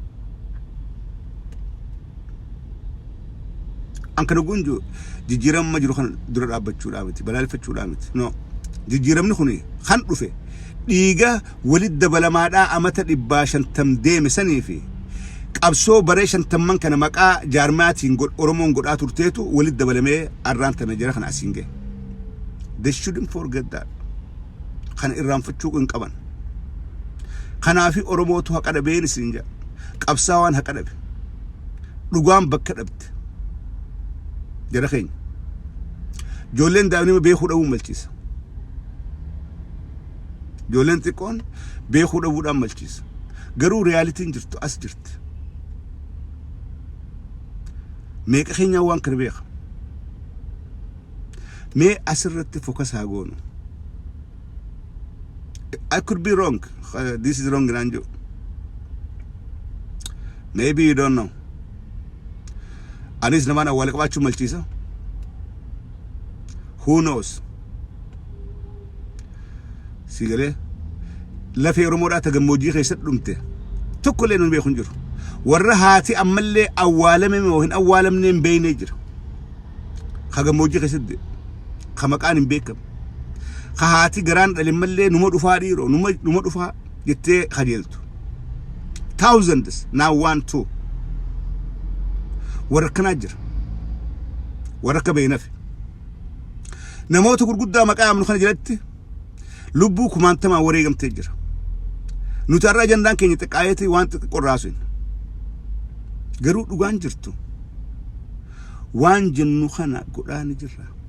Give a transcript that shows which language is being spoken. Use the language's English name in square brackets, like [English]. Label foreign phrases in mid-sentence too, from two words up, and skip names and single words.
[Oromo] an kana gunju jijjiiramma jiru kan dura dhaabbachuudhaa miti balaaleffachuudhaa miti no jijjiiramni kuni kan dhufe dhiiga walitti dabalamaadhaa amata 150 deeme sanii fi qabsoo baree 50 kana maqaa jaarmaatiin Oromoon godhaa turteetu walitti dabalamee arraan tana jira kana asiin ga'e [English] they shouldn't forget that [Oromo] kana irraanfachuu hin qaban kanaafi Oromootu haqa dhabeen isin jaa qabsaawaan haqa dhabe dhugaan bakka dhabde jara keenya ijoolleen daa'imni beekuu dhabuu malchiisa ijoolleen xiqqoon beekuu dhabuudhaan malchiisa garuu reyaalitiin jirtu as jirti meeqa keenyaa waan kana beeka mee asirratti focus haa goonu [English] I could be wrong this is wrong [Oromo] Nanjo [English] maybe you don't know [Oromo] anis namaan awwaal qabaachuu malchiisa [English] who knows [Oromo] sigalee lafee Oromoodhaa tagammoojii keessatti dhumte tokkollee nun beekun jiru warra haati ammallee awwaalame moo hin awwaalamne hin beeynee jira ka gammoojii keessatti ka maqaan hin beekamu ka haati garaan dhale mallee numa dhufaa dhiiroo numa dhufaa jettee kajeeltu [English] thousands now [Oromo] 1 2 warra kanaa jira warra akka beeynafe namoota gurguddaa maqaa yaamnu kana jalatti lubbuu kumaantamaa wareegamtee jira nuti har'a ajandaan keenya xiqqaayeeti waan xiqqorraasu garuu dhugaan jirtu waan jennu kana godhaa ni jirra